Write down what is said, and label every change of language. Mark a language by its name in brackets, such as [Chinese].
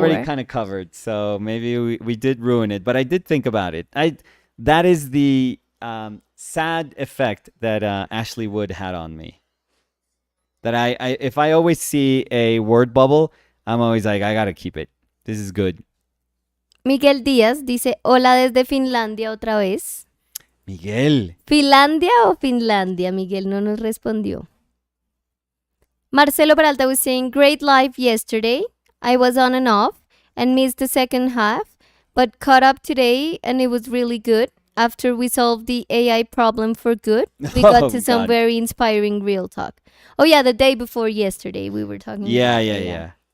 [English] already kind of covered. So maybe we did ruin it, but I did think about it. That is the sad effect that Ashley Wood had on me. That I if I always see a word bubble, I'm always like, I gotta keep it. This is good. [Spanish] Miguel Díaz dice, hola desde Finlandia otra vez. Miguel. ¿Finlandia o Finlandia? Miguel no nos respondió. [English] Marcelo Peralta was saying, great live yesterday. I was on and off and missed the second half, but caught up today and it was really good. After we solved the AI problem for good, we got to some very inspiring real talk. Oh yeah, the day before yesterday we were talking about AI.